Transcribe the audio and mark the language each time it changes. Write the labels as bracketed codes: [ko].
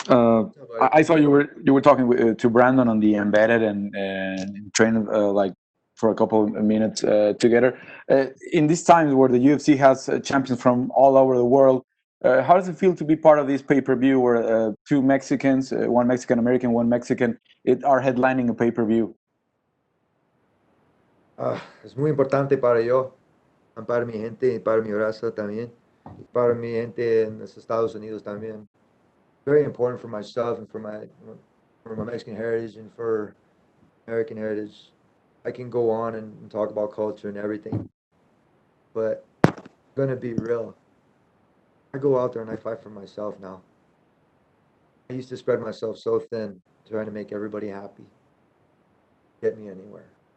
[en] I saw you were talking to Brandon on the embedded and trained like for a couple of minutes together. In these times where the UFC has champions from all over the world, how does it feel to be part of this pay-per-view where two Mexicans, one Mexican American, one Mexican, are headlining a pay-per-view? [es] Es muy importante para yo, para mi gente y para mi raza también, y para mi gente en los Estados Unidos también. [en] Very important for myself and for my Mexican heritage and for American heritage. I can go on and talk about culture and everything, but I'm gonna be real. I go out there and I fight for myself now. I used to spread myself so thin, trying to make everybody happy. Get me anywhere.